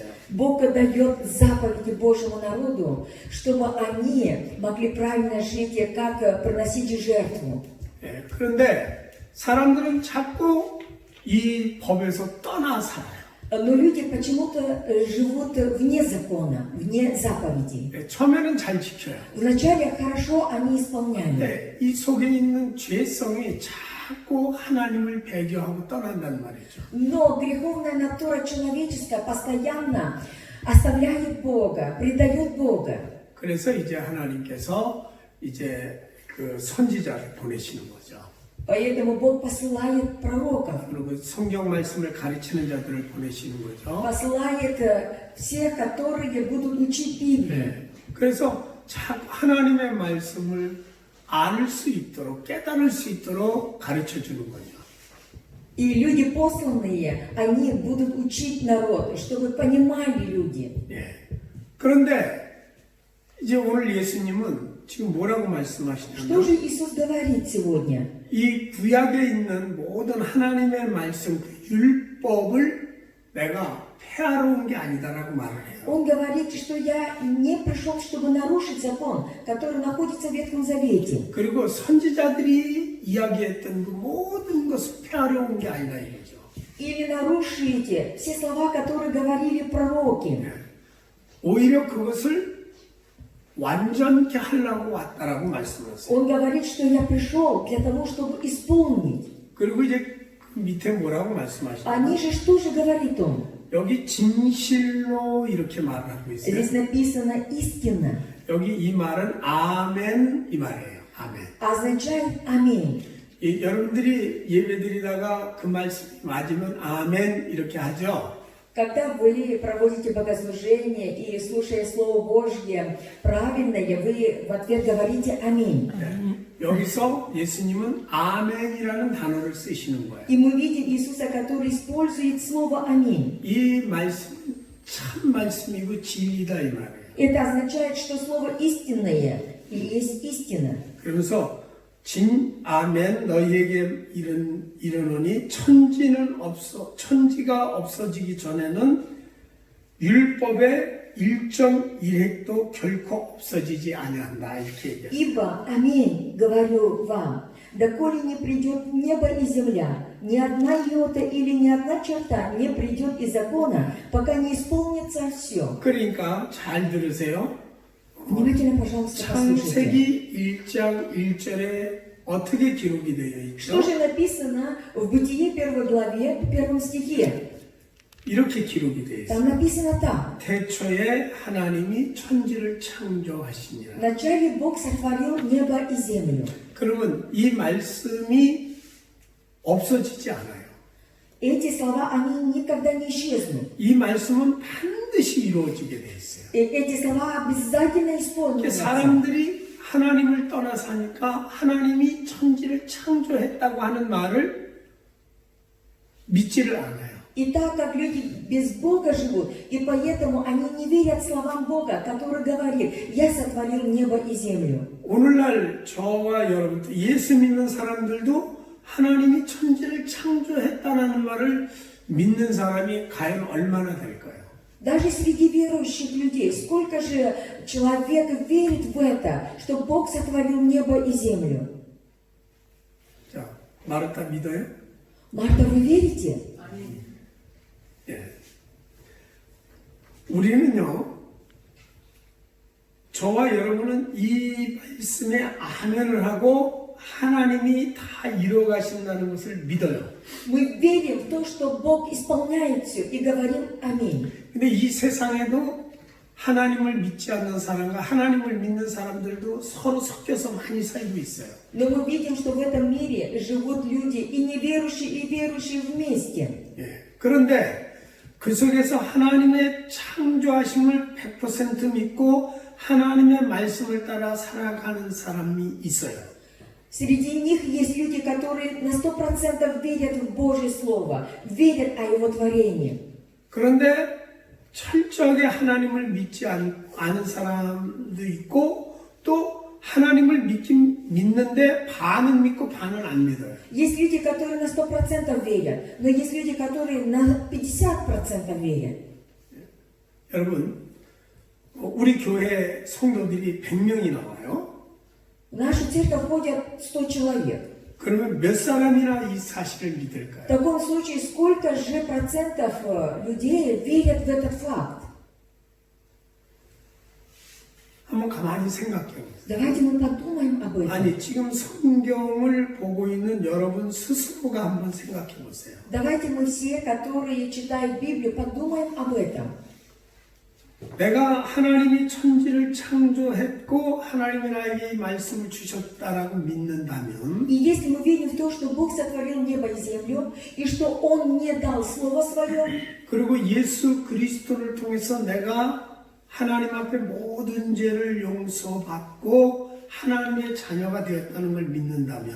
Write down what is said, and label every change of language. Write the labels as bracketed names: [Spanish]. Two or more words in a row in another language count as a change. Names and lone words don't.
[Russian] Бог дает заповеди Божьему народу, чтобы они могли правильно жить и как приносить жертву. [Korean] 그런데 사람들은 자꾸 이 법에서 떠나 살아요. [Russian] Но люди почему-то живут вне закона, вне заповедей. [Korean] 처음에는 잘 지켜요. [Russian] Вначале хорошо они исполняют. [Korean] 근데 이 속에 있는 죄성이 자꾸 하나님을 배교하고 떠난단 말이죠. [Russian] Но греховная натура человеческая постоянно оставляет Бога, предает Бога. [Korean] 그래서 이제 하나님께서 이제 그 선지자를 보내시는 거죠. [Russian] Поэтому Бог посылает пророков, [Korean] 그리고 성경 말씀을 가르치는 자들을 보내시는 거죠. [Russian] посылает всех, которые будут учить Библию. [Korean] 그래서 하나님의 말씀을 알 수 있도록 깨달을 수 있도록 가르쳐 주는 거죠. [Russian] И люди посланные, они будут учить народ, чтобы понимали люди. [Korean] 그런데 이제 오늘 예수님은 지금 뭐라고 [Russian] Что [Korean] 말씀하시냐면 [Russian] же Иисус говорит сегодня? [Korean] 이 구약에 있는 모든 하나님의 말씀, 그 율법을 내가 폐하러 온 게 아니다라고 말을 해요. [Russian] Он говорит, что я не пришел, чтобы нарушить закон, который находится в Ветхом Завете. [Korean] 그리고 선지자들이 이야기했던 그 모든 것을 폐하러 온 게 아니다 이거죠. [Russian] Или нарушите все слова, которые говорили пророки. [Korean] 오히려 그것을 완전케 하려고 왔다라고 말씀하세요. [Russian] Он говорит, что я пришел для того, чтобы исполнить. [Korean] 그리고 이제 그 밑에 뭐라고 말씀하시나요? [Russian] А ниже что же говорит он? [Korean] 여기 진실로 이렇게 말을 하고 있어요. [Russian] Здесь написано истина. [Korean] 여기 이 말은 아멘 이 말이에요. 아멘. [Russian] Означает аминь. [Korean] 여러분들이 예배드리다가 그 말씀이 맞으면 아멘 이렇게 하죠. [Russian] Когда вы проводите богослужение и слушая Слово Божье правильное, вы в ответ говорите аминь. [Korean] 여기서 예수님은 아멘이라는 단어를 쓰시는 거예요. [Russian] И мы видим Иисуса, который использует слово аминь. [Korean] 이 말씀은 참 말씀이고 진리다 이 말이에요. [Russian] Это означает, что слово истинное и есть истина. [Korean] 그러면서 아멘 너희에게 이르노니 천지가 없어지기 전에는 율법의 1.1획도 결코 없어지지 아니한다 이렇게 얘기해요. [Russian] Ибо, аминь, говорю вам, доколе не придет небо и земля, ни одна йота или ни одна черта не придет из закона, пока не исполнится все. [Korean] 그러니까 잘 들으세요. [Russian] Внимательно, пожалуйста, послушайте. [Korean] 창세기 1장 1절에 어떻게 기록이 되어 [Russian] Что [Korean] 있죠? [Russian] же написано в Бытие 1 главе, 1 стихе? [Korean] 이렇게 기록이 되어 있어요. [Russian] Там написано так. [Korean] 태초에 하나님이 천지를 창조하시니라. [Russian] Вначале Бог сотворил небо и землю. [Korean] 그러면 이 말씀이 없어지지 않아요. [Russian] Эти слова, они никогда не исчезнут. [Korean] 이 말씀은 반드시 이루어지게 돼 있어요. [Russian] Эти слова обязательно исполнятся. [Korean] 사람들이 하나님을 떠나 사니까 하나님이 천지를 창조했다고 하는 말을 믿지를 않아요. [Russian] И так как люди без Бога живут, и поэтому они не верят словам Бога, который говорит: «Я сотворил небо и землю». [Korean] 오늘날 저와 여러분, 예수 믿는 사람들도 하나님이 천지를 창조했다는 말을 믿는 사람이 과연 얼마나 될까요? [Russian] Даже среди верующих людей, сколько же человек верит в это, что Бог сотворил небо и землю? [Korean] 자, 마르타 믿어요? [Russian] Марта, вы верите? [Korean] 예. 우리는요, 저와 여러분은 이 말씀에 아멘을 하고 하나님이 다 이루어가신다는 것을 믿어요. [Russian] Мы верим в то, что Бог исполняет все, и говорим аминь. [Korean] 근데 이 세상에도 하나님을 믿지 않는 사람과 하나님을 믿는 사람들도 서로 섞여서 많이 살고 있어요. [Russian] Но мы видим, что в этом мире живут люди и неверующие, и верующие вместе. [Korean] 예. 그런데 그 속에서 하나님의 창조하심을 100% 믿고 하나님의 말씀을 따라 살아가는 사람이 있어요. [Russian] Среди них есть люди, которые на 100% верят в Божье Слово, верят о Его творении. [Korean] 그런데 철저하게 하나님을 믿지 않은 사람도 있고 또 하나님을 믿는데 반은 믿고 반은 안 믿어요. [Russian] Есть люди, которые на 100% верят, но есть люди, которые на 50% верят. [Korean] 여러분, 우리 교회 성도들이 100명이 나와요. [Russian] В нашу церковь ходят 100 человек. [Korean] 그러면 몇 사람이나 이 사실을 [Russian] В [Korean] 믿을까요? [Russian] таком случае, сколько же процентов людей верят в этот факт? [Korean] 한번 가만히 생각해 보세요. [Russian] Давайте мы подумаем об этом. [Korean] 아니, 지금 성경을 보고 있는 여러분 스스로가 한번 생각해 보세요. [Russian] Давайте мы все, которые читают Библию, подумаем об этом. [Korean] 내가 하나님이 천지를 창조했고 하나님이 나에게 이 말씀을 주셨다라고 믿는다면 [Russian] И если мы верим в то, что Бог сотворил небо и землю, и что Он мне дал Слово Свое, [Korean] 그리고 예수 그리스도를 통해서 내가 하나님 앞에 모든 죄를 용서받고 하나님의 자녀가 되었다는 걸 믿는다면